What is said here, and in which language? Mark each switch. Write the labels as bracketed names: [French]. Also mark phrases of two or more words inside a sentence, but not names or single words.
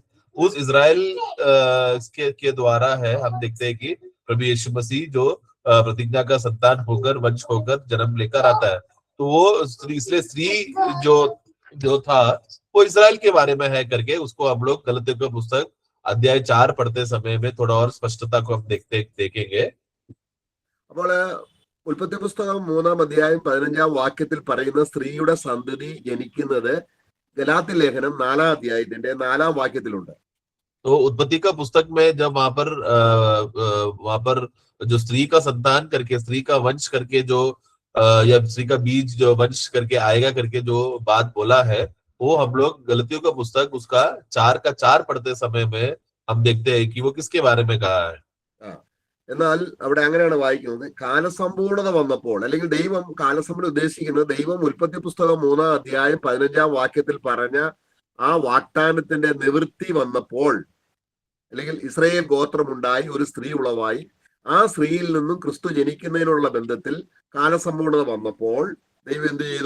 [Hindi] उस इज़राइल के द्वारा है हम देखते हैं कि प्रभु यीशु मसीह जो प्रतिज्ञा का संतान होकर वंश होकर जन्म लेकर आता है। तो वो स्त्री, इसलिए स्त्री जो था वो इज़राइल के बारे में है करके उसको हम लोग गलतियों का पुस्तक अध्याय 4 पढ़ते समय में थोड़ा और स्पष्टता को हम देखेंगे। [Malayalam] അപ്പോൾ ഉൽപ്പത്തി പുസ്തകം 3 അധ്യായം 15 വാക്യത്തിൽ പറയുന്ന സ്ത്രീയുടെ സന്തതി ജനിക്കുന്നത് ഗലാത്യ ലേഖനം 4 അധ്യായത്തിന്റെ 4 വാക്യത്തിലുണ്ട്. [Hindi] तो उत्पत्ति का पुस्तक में जब वहां पर जो स्त्री का संतान करके, स्त्री का वंश करके जो या स्त्री का बीज जो वंश करके आएगा करके जो बात बोला है, वो हम लोग गलतियों का पुस्तक उसका 4 का 4 पढ़ते समय में हम देखते हैं कि वो किसके बारे में कहा है। [Malayalam] എന്നാൽ അവിടെ അങ്ങനെയാണ് വായിക്കുന്നത്. കാലസമ്പൂർണത വന്നപ്പോൾ, അല്ലെങ്കിൽ ദൈവം കാലസമ്പൂർണ്ണ ഉദ്ദേശിക്കുന്നത് ദൈവം ഉൽപ്പത്തി പുസ്തകം 3 അധ്യായം 15 വാക്യത്തിൽ പറഞ്ഞ ആ വാഗ്ദാനത്തിന്റെ നിവൃത്തി വന്നപ്പോൾ, അല്ലെങ്കിൽ ഇസ്രായേൽ ഗോത്രമുണ്ടായി, ഒരു സ്ത്രീ ഉളവായി, ആ സ്ത്രീയിൽ നിന്നും ക്രിസ്തു ജനിക്കുന്നതിനുള്ള ബന്ധത്തിൽ കാലസമ്പൂർണത വന്നപ്പോൾ ദൈവം എന്ത് ചെയ്തു?